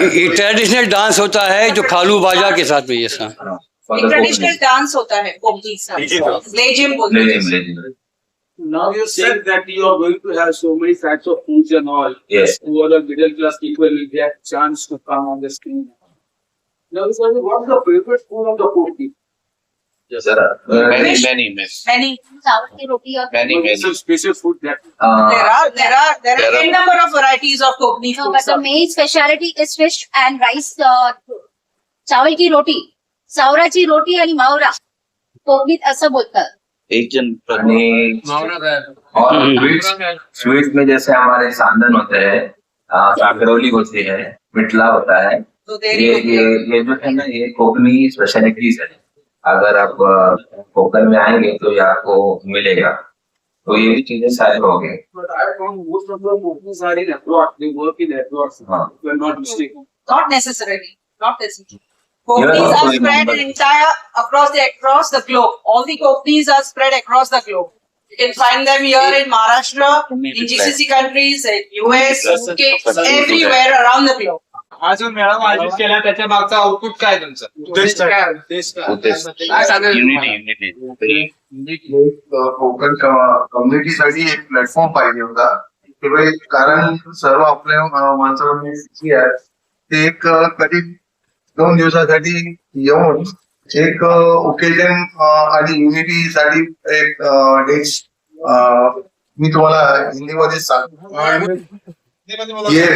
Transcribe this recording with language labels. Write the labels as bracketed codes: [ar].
[hi] ये traditional dance होता है जो खालू बाजा के साथ में, ये सब एक ट्रेडिशनल डांस होता है कोकनी साथ, लेजिम बोलते हैं। Lezim. [en] Now you said that you are going to have so many types of foods and all. Yes. Who are the middle class people will get chance to come on the screen. Now, what's the favorite food of the Koki? Yes, sir. Many. [hi] चावल की रोटी और [en] Some special food that There are n number of varieties of Kokni No, food. but the main specialty is fish and rice. [hi] चावल की रोटी, [mr] सावराची रोटी आणि मावरा, कोकणीत असं बोलतात. [hi] एक जन और स्वीट में जैसे हमारे सांदन होते हैं, काकरौली होती है, मिठला होता है, तो ये जो है ना, ये कोकनी स्पेशलिटीज है। अगर आप कोकन में आएंगे तो ये आपको मिलेगा, तो ये भी चीजें सारी हो गई। [en] But I found most of the Kokis are in abroad. They work in abroad. [hi] हाँ। [en] You are not mistaken. Not necessarily. Kokanis are spread across the globe. All the Kokanis are spread across the globe. You can find them here in Maharashtra, in GCC countries, in US, UK, everywhere around the globe. [mr] हा जो मेळावा आयोजित केला त्याच्या मागचा output काय तुमचा उद्देश काय काय सांगाल कोकण कम्युनिटीसाठी एक प्लॅटफॉर्म पाहिजे होता की भाई कारण सर्व आपल्या माणसांनी जी आहे ते एक कधी 2 दिवसासाठी येऊन एक ओकेजन आणि युनिटी साठी एक डेट्स मी तुम्हाला हिंदीमध्ये सांगतो